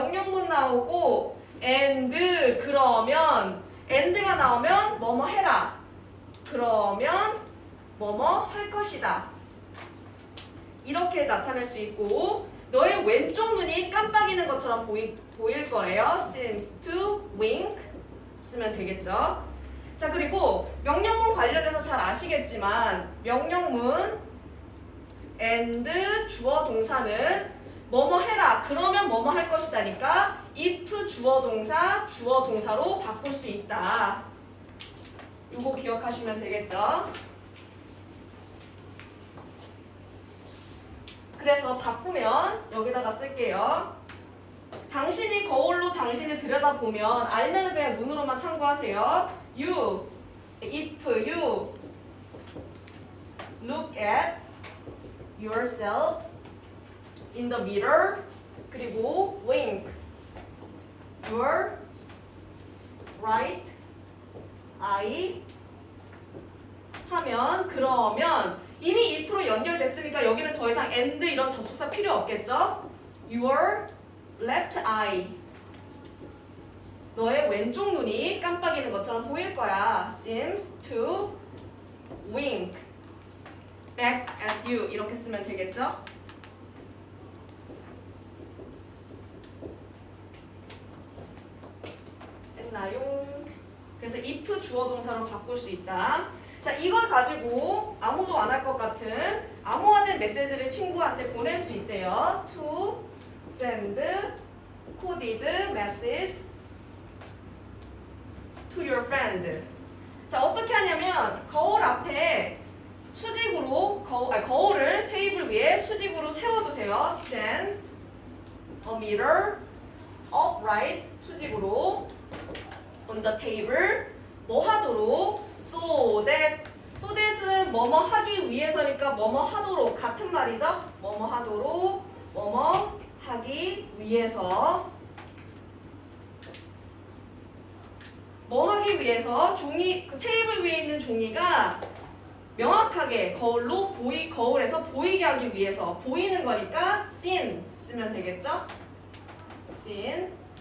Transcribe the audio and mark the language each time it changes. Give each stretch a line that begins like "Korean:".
Korean: 명령문 나오고 and, 그러면 and가 나오면 뭐뭐 해라, 그러면 뭐뭐 할 것이다, 이렇게 나타낼 수 있고, 너의 왼쪽 눈이 깜빡이는 것처럼 보일 거래요.
English: seems to wink
Korean: 쓰면 되겠죠. 자, 그리고 명령문 관련해서 잘 아시겠지만 명령문 and 주어 동사는 뭐뭐 해라, 그러면 뭐뭐 할 것이다니까 if 주어 동사, 주어 동사로 바꿀 수 있다. 이거 기억하시면 되겠죠. 그래서 바꾸면 여기다가 쓸게요. 당신이 거울로 당신을 들여다보면, 알면 그냥 눈으로만 참고하세요.
English: You, if you look at yourself in the mirror,
Korean: 그리고
English: wink your right eye
Korean: 하면, 그러면 이미 if로 연결됐으니까 여기는 더 이상 and 이런 접속사 필요 없겠죠?
English: Your left eye,
Korean: 너의 왼쪽 눈이 깜빡이는 것처럼 보일 거야.
English: Seems to wink back at you,
Korean: 이렇게 쓰면 되겠죠? 됐나요? 그래서 if 주어 동사로 바꿀 수 있다. 자, 이걸 가지고 아무도 안 할 것 같은 암호화된 메시지를 친구한테 보낼 수 있대요.
English: To send coded message to your friend.
Korean: 자, 어떻게 하냐면 거울 앞에 수직으로 거울을 테이블 위에 수직으로 세워주세요.
English: Stand a mirror upright,
Korean: 수직으로
English: on the table.
Korean: 뭐 하도록? So that은 뭐뭐 하기 위해서니까 뭐뭐 하도록, 같은 말이죠? 뭐뭐 하도록, 뭐뭐 하기 위해서, 뭐 하기 위해서 종이, 그 테이블 위에 있는 종이가 명확하게 거울에서 보이게 하기 위해서, 보이는 거니까 seen 쓰면 되겠죠? seen.